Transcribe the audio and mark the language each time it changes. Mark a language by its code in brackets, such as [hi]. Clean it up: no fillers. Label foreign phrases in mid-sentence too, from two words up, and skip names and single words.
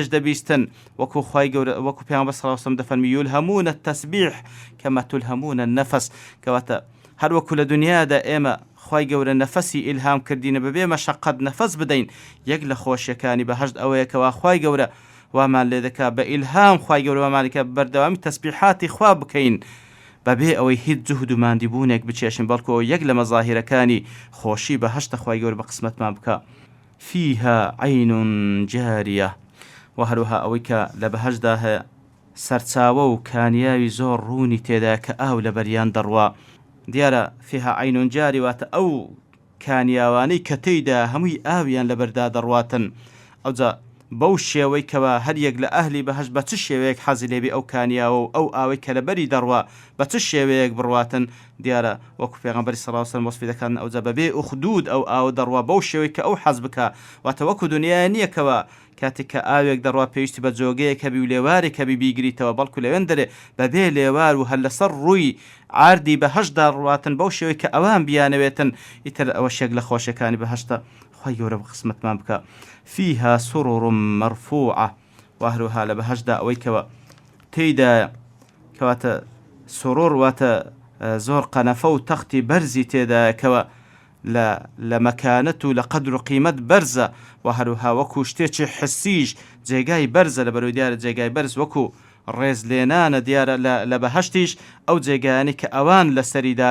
[ckb] دەبیستن وەکو خوای گەورە وەکو پێغەمبەر [ar] صلی الله علیه وسلم [ckb] دەفەرمی [ar] یولهەمونە التەسبیح کەما تولهەمونە النەفەس [ckb] کەواتە هەر وەکو لە دنیادا ئێمە خوای گەورە نەفەسی ئیلهام کردینە بەبێ مەشەقەت نەفەس بدەین یەک لە خۆشیەکانی بەهەشت ئەوەیە کەوا خوای گەورە وامان لێ دەکا بە ئیلهام خوای گەورە وامانێکە بەردەوامی تەسبیحاتی خوا بکەین بەبێ ئەوەی هیچ جوهد و ماندیبوونێک بچێشن بەڵکو یەک لە مەزاهیرەکانی خۆشی بەهەشتە خوای گەورە بە قسمەتمان بکە [ar] فيها عين جارية [ckb] و هەروەها ئەوەی کە لە بەهەشتدا هەیە سەرچاوە و کانیاوی زۆر ڕوونی تێدا کە ئاو لە بەریان دەڕوا دیارە [ar] فيها عين [ckb] جارية واتە ئەو کانیاوانەی کە تێیدا هەمووی ئاویان لەبەردا دەڕواتن ئەوجا بەو شێوەی کەوا هەریەک لە ئەهلی بەهەشت بە چ شێوەیەک حەزی لێبێ ئەو کانیاوە و ئەو ئاوەی کە لەبەری دەڕوا بە چ شێوەیەک بڕواتن دیارە وەکو پێغەمبەری [ar] صلی الله علیه وسلم [ckb] وەسفی دەکەن ئەوجا بەبێ ئوخدود ئەو ئاو دەڕوا بەو شێوەی کە ئەو حەز بکە واتە وەکو دنیای نییە کەوا کاتێک کە ئاوێک دەڕوا پێویستی بە جۆگەیەک هەبی و لێوارێک هەبی بیگریتەوە بەڵکو لەوێن دەرێ بەبێ لێوار و هەر لەسەر ڕووی عاردی بەهەشتدا ڕواتن بەو شێوەی کە ئەوان بیانەوێتن ئیتر ئەوە شێک لە خۆشیەکانی بەهەشتە خوای گەورە بە قسمەتمان بکە [ar] فيها سرر مرفوعة [ckb] و هەروەها لە بەهەشتدا ئەوەی کەوە تێیدا کەواتە سرور واتە زۆر قەنەفە و تەختی بەرزی تێدا کەوە لە مەکانەت و لە قەدر و قیمەت بەرزە و هەروەها وەکو شتێکی حسیش جێگای بەرزە لەبەرەوەی دیارە جێگای بەرز وەکو ڕێزلێنانە دیارە لە بەهەشتیش ئەو جێگایانی کە ئەوان لەسەریدا